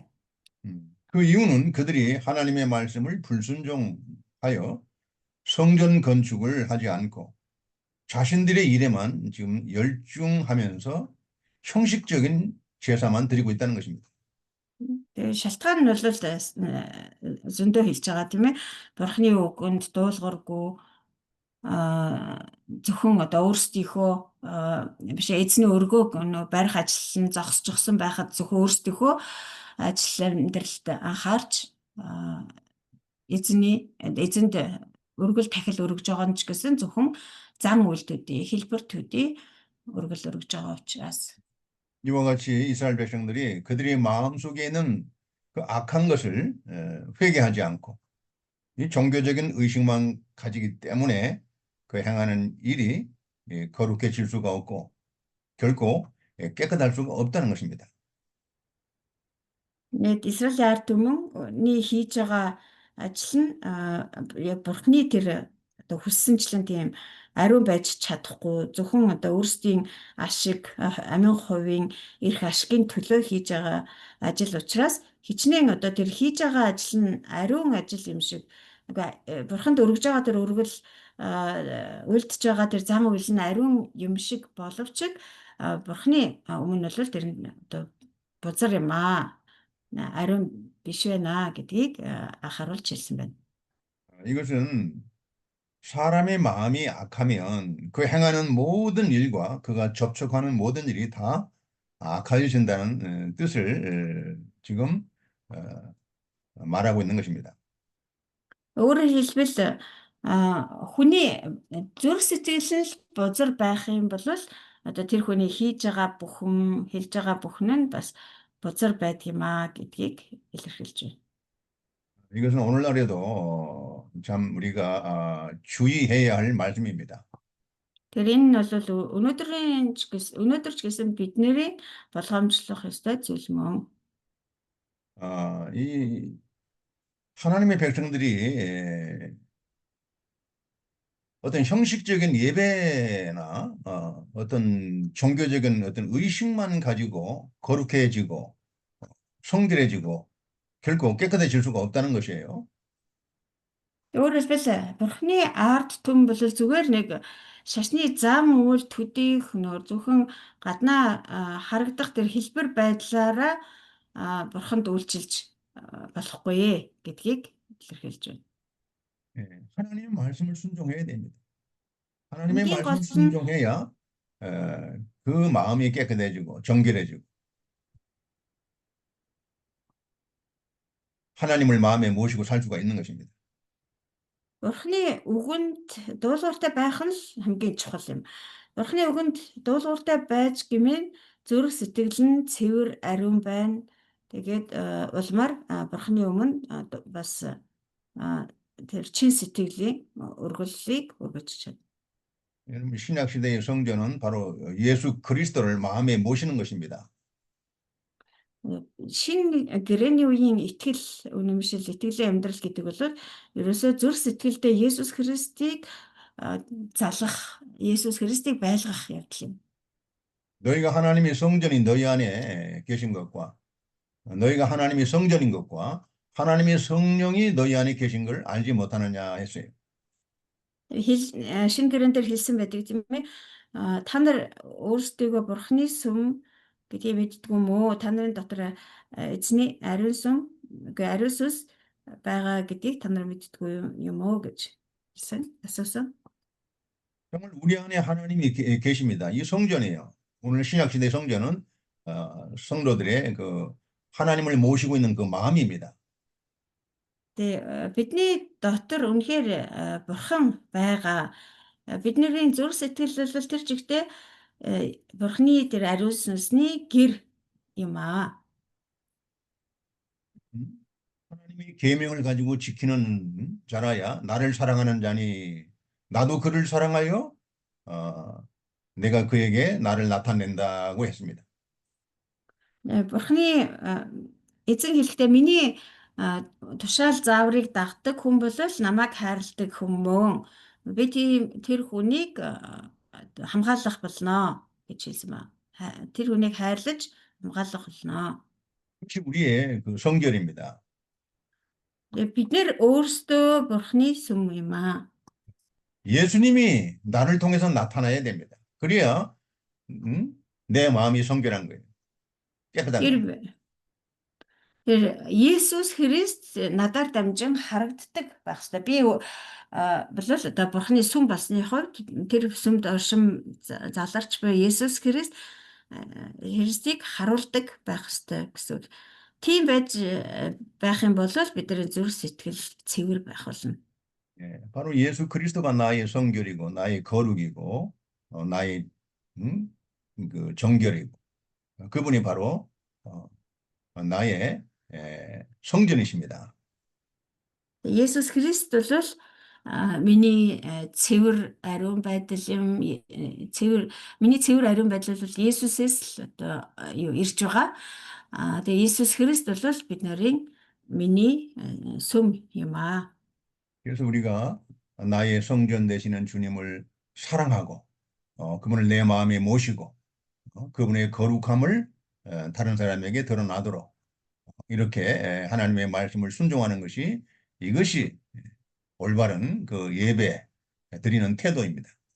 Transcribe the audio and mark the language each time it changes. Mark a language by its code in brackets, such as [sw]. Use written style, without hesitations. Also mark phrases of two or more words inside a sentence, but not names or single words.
[ko] 그 이유는 그들이 하나님의 말씀을 불순종하여 성전 건축을 하지 않고 자신들의 일에만 지금 열중하면서 형식적인 제사만 드리고 있다는 것입니다. [mn] Тэгээ шалтгаан нь бол зөндөө хэлж байгаа тийм ээ. Бурхны үгэнд дуулуургүй зөвхөн одоо өөрсдийнхөө биш эзний өргөөг барих ажил нь зогсчихсон байхад зөвхөн өөрсдийнхөө ажил амьдралд анхаарч эзэнд өргөл тахил өргөж байгаа нь ч гэсэн зөвхөн зан үйлдүүдийн хэлбэр төдий өргөл өргөж байгаа учраас [ko] 이와 같이 이스라엘 백성들이 그들의 마음속에 있는 그 악한 것을 회개하지 않고 이 종교적인 의식만 가지기 때문에 그 행하는 일이 거룩해질 수가 없고 결코 깨끗할 수가 없다는 것입니다. [mn] Израилийн ард түмний хийж байгаа ажил нь яг бурхны тэр одоо хүссэнчлэн тийм ариун байж чадахгүй зөвхөн одоо өөрсдийн ашиг амин хувийн эрх ашигын төлөө хийж байгаа ажил учраас хичнээн одоо тэр хийж байгаа ажил нь ариун ажил юм шиг бурханд өргөж байгаа тэр өргөл үлдэж байгаа тэр зам үйл нь ариун юм шиг боловч Бурхны өмнө бол тэр нь одоо бузар юм ариун биш байна гэдгийг анхааруулж хэлсэн байна. [ko] 이것은 사람의 마음이 악하면 그 행하는 모든 일과 그가 접촉하는 모든 일이 다 악해진다는 뜻을 지금 말하고 있는 것입니다. [mn] Өөрөөр хэлбэл хүний зүрх сэтгэл нь бузар байх юм бол одоо тэр хүний хийж байгаа бүхэн, хэлж байгаа бүхэн нь бас бузар байдгийм гэдгийг илэрхийлж байна. [ko] 이것은 오늘날에도 참 우리가 주의해야 할 말씀입니다. [mn] Тэр энэ нь бол өнөөдөр ч гэсэн бидний болгоомжлох ёстой зүйл мөн. [ko] 이 하나님의 백성들이 어떤 형식적인 예배나 어떤 종교적인 어떤 의식만 가지고 거룩해지고 성결해지고 결코 깨끗해질 수가 없다는 것이에요. [mn] Өөрөөр хэлбэл Бурхны ард түмэн бол зүгээр нэг шашны зам үйл төдийх нөр зөвхөн гаднаа харагдах тэр хэлбэр байдлаараа Бурханд үйлчилж болохгүй гэдгийг илэрхийлж байна. [ko] 하나님의 말씀을 순종해야 됩니다. 하나님의 이게 말씀을 것은- 순종해야 그 마음이 깨끗해지고 정결해지고 하나님을 마음에 모시고 살 수가 있는 것입니다. [mn] Бурхны үгэнд дуулууртай байх нь л хамгийн чухал юм. Бурхны үгэнд дуулууртай байж гэмээн зүрх сэтгэл нь цэвэр ариун байна. Тэгээд улмаар Бурхны өмнө бас тэр чин сэтгэлийн өргөллийг өгөж чадна. [ko] 여러분 신약 시대의 성전은 바로 예수 그리스도를 마음에 모시는 것입니다. [mn] Шинэ гэрээний үеийн итгэл үнэмшил, итгэлийн амьдрал гэдэг бол ерөөсөө зүрх сэтгэлдээ Есүс Христийг залгах, Есүс Христийг байлгах явдал юм. [ko] 너희가 하나님의 성전이 너희 안에 계신 것과 너희가 하나님의 성전인 것과 하나님의 성령이 너희 안에 계신 걸 알지 못하느냐 했어요. [mn] Шинэ гэрэн дээр хэлсэн байдаг тийм ээ. Та нар өөрсдийгөө Бурхны сүм гэдгийг мэддэг юм уу? Та нарын дотор эзний ариун сүм, ариун сүнс байгаа гэдгийг та нар мэддэг юм уу гэж асуусан. [ko] 정말 우리 안에 하나님이 계십니다. 이 성전이에요. 오늘 신약 시대 성전은 성도들의 그 하나님을 모시고 있는 그 마음입니다. [mn] Тэгээ бидний дотор үнэхээр Бурхан байгаа. Бидний зүрх сэтгэл бол тэр чигтээ Бурхны тэр ариун сүнсний гэр юм аа. [ko] 하나님이 계명을 가지고 지키는 자라야 나를 사랑하는 자니 나도 그를 사랑하여 내가 그에게 나를 나타낸다고 했습니다. [mn] Бурхны эзэн хэлэхдээ миний тушаал зааврыг дагдаг хүн бол намайг хайрладаг хүмүүн. Би тэр хүнийг хамгаалах болно гэж хэлсэн ба. Тэр хүнийг хайрлаж хамгаалах болно. [ko] 그것이 우리의 그 성결입니다. [mn] Бид нэр өөрсдөө Бурхны сүм юм аа. [ko] 예수님이 나를 통해서 나타나야 됩니다. 그래야 내 마음이 성결한 거예요. 깨끗한 거예요. [mn] Тэр Есүс Христ надаар дамжин харагддаг байх ёстой. Би бол одоо Бурхны сүм болсны хувьд тэр сүмд оршин заларч буй Есүс Христийг харуулдаг байх ёстой гэсэн. Тийм байж байх юм бол бидний зүрх сэтгэл цэвэр байх болно. [ko] 바로 예수 그리스도가 나의 성결이고 나의 거룩이고 나의 그 정결이고 그분이 바로 나의 성전이십니다. [mn] Есүс Христ бол миний цэвэр ариун байдал юм. Миний цэвэр ариун байдал бол Есүсээс л одоо ирж байгаа. Тэгээ Есүс Христ бол бид нарын миний сүм юм аа. [ko] 그래서 우리가 나의 성전 되시는 주님을 사랑하고 그분을 내 마음에 모시고 그분의 거룩함을 다른 사람에게 드러나도록 이렇게 하나님의 말씀을 순종하는 것이 이것이 올바른 그 예배 드리는 태도입니다.